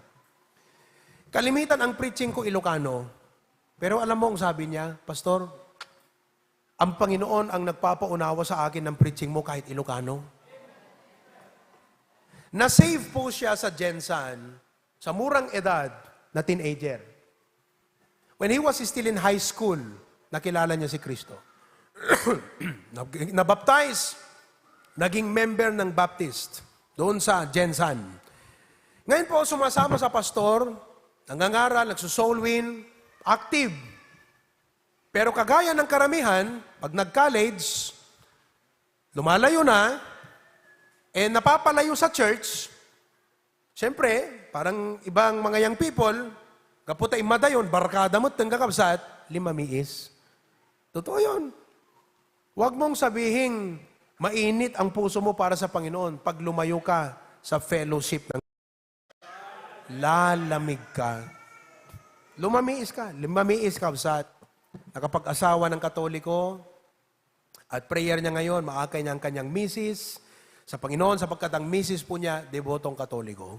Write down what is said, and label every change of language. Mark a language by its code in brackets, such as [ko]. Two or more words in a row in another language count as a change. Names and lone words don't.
[tl] Kalimitan ang preaching ko Ilocano. Pero alam mo ang sabi niya, Pastor, ang Panginoon ang nagpapaunawa sa akin ng preaching mo kahit Ilocano. Na-save po siya sa Jensan, sa murang edad na teenager. [en] When he was still in high school, [tl] nakilala niya si Kristo. Nabaptize. Naging member ng Baptist doon sa Jensan. Ngayon po, sumasama sa pastor, nangangaral, nagsusoul win, active. Pero kagaya ng karamihan, pag nag-college, lumalayo na, napapalayo sa church, siyempre, parang ibang mga young people, [ilo] kaputa imadayon, barkada mo't tanggakabsat, limamiis. [tl] Totoo yun. Huwag mong sabihin, mainit ang puso mo para sa Panginoon pag lumayo ka sa fellowship ng lalamig ka. [ilo] Lumamiis ka. Lumamiis ka, kabsat. [tl] Nakapag-asawa ng Katoliko at prayer niya ngayon, maakay niya ang kanyang misis sa Panginoon sapagkat ang misis po niya, debotong Katoliko.